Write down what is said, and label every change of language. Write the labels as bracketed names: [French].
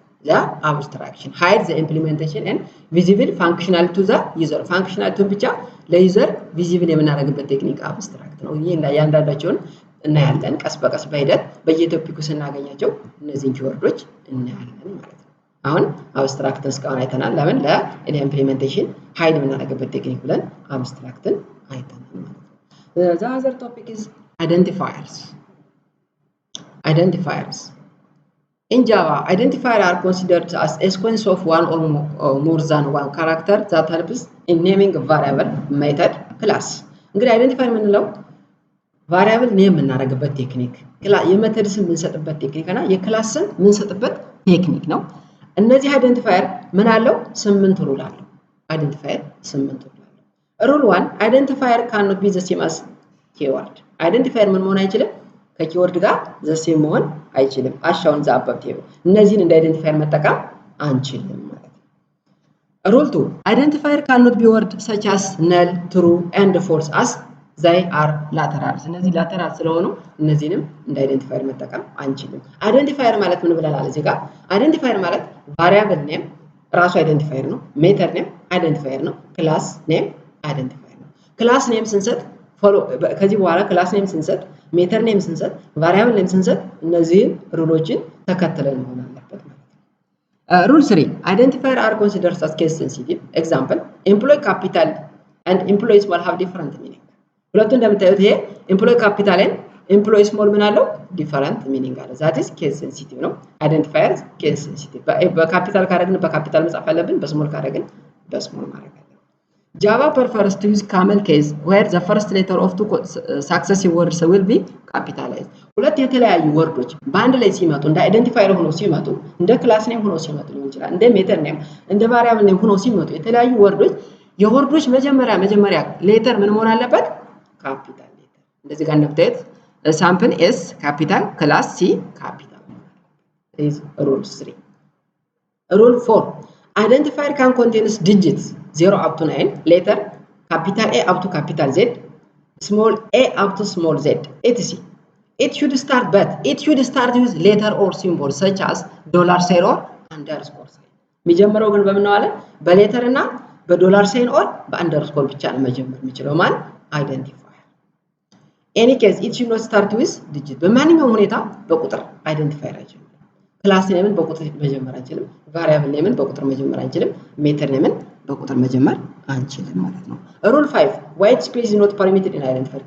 [Amharic] ለአብስትራክሽን [English] hide the implementation and visible functionality to the user [Amharic] ፋንክሽናሊቲውን ብቻ ለዩዘር ቪዚብል የምናደርግበት ቴክኒክ አብስትራክት ነው። ይሄ እና ያንዳንዳቸውን እናያለን ቀስ በቀስ በሂደት በየቶፒኩ ስናገኛቸው እነዚህን ኪወርዶች እናያለን ማለት ነው። አሁን አብስትራክትን እስካሁን አይተናል። ለምን ለኢምፕሊሜንቴሽን ሃይድ የምናደርግበት ቴክኒክ ብለን አብስትራክትን አይተናል ማለት ነው። [English] the other topic is identifiers. In Java, identifiers are considered as a sequence of one or more than one character that helps in naming a variable, method, class. [Amharic] እንግዲህ አይደንቲፋየር የምንለው ቫሪያብል ኔም የምናደርግበት ቴክኒክ፣ የሜተድ ስም የምንሰጥበት ቴክኒክ እና የክላስ ስም የምንሰጥበት ቴክኒክ ነው። እነዚህ አይደንቲፋየር ምን አለው? 8 ሩል አለው። አይደንቲፋየር 8 ሩል አለው። ሩል 1 አይደንቲፋየር [English] cannot be the same as keyword. [Amharic] አይደንቲፋየር ምን መሆን አይችልም? ከኪወርድ ጋር the same መሆን አይችልም። አሻውን ዘ አባብ ቴብል እነዚህን እንደ አይደንቲፋየር መጠቀም አንችልም ማለት ነው። ሩል 2 አይደንቲፋየር [English] cannot be word such as null, true and false as they are laterals. [Amharic] እነዚህ ላተራል ስለሆኑ እነዚህንም እንደ አይደንቲፋየር መጠቀም አንችልም። አይደንቲፋየር ማለት ምን ብለናል? እዚህ ጋር አይደንቲፋየር ማለት ቫሪያብል ኔም ራሱ አይደንቲፋየር ነው፣ ሜተድ ኔም አይደንቲፋየር ነው፣ ክላስ ኔም አይደንቲፋየር ነው። ክላስ ኔም ስንሰጥ ከዚህ በኋላ ክላስ ኔም ስንሰጥ፣ ሜተድ ኔም ስንሰጥ፣ ቫሪያብል ኔም ስንሰጥ እነዚህን ሩሎችን ተከትለን መሆን አለበት ማለት ነው። ሩል 3 አይደንቲፋየር [English] are considered as case sensitive. Example employee capital and employee small have different meaning. [Amharic] ሁለቱ እንደምታዩት ይሄ ኤምፕሎይ ካፒታል እና ኤምፕሎይ ስሞል ምን አለው? ዲፈረንት ሚኒንግ አለው። ዛት ኢዝ ኬስ ሴንሲቲቭ ነው። አይደንቲፋየር ኬስ ሴንሲቲቭ። በካፒታል ካደረግን በካፒታል መጻፍ አለብን፣ በስሞል ካደረግን በስሞል ማድረግ አለብን። ጃቫ [English] prefers to use camel case where the first letter of two successive words will be capitalized. [Amharic] ሁለት የተለያዩ ወርዶች በአንድ ላይ ሲመጡ እንደ አይደንቲፋየር ሆኖ ሲመጡ እንደ ክላስ ኔም ሆኖ ሲመጡ ሊሆን ይችላል እንደ ሜተድ ኔም እንደ ቫሪያብል ኔም ሆኖ ሲመጡ የተለያዩ ወርዶች የወርዶች መጀመሪያ ሌተር ምን መሆን አለበት? ካፒታል ሌተር። እንደዚህ ጋር እንደምታዩት ሳምፕል ኤስ ካፒታል ክላስ ሲ ካፒታል [English] is rule 3. Rule 4. Identifier can contain digits 0 up to 9, letter capital A up to capital Z, small a up to small z, etc. It should start with letter or symbol such as $sign or underscore sign. [Amharic] የሚጀምረው ግን በምን ነው አለ? በሌተር እና በዶላር ሳይን ኦር በአንደርስኮር ብቻ ነው መጀመር የሚችለው ማን አይደንቲፋየር። [English] any case it should not start with digit. [Amharic] በማንኛውም ሁኔታ በቁጥር አይደንቲፋየር አይችልም። ክላስ ኔምን በቁጥር መጀመር አንችልም። ቫሪያብል ኔምን በቁጥር መጀመር አንችልም። ሜተድ ኔምን በቁጥር መጀመር አንችልም ማለት ነው። ሩል 5 ዋይት ስፔስ [English] is not permitted in identifier.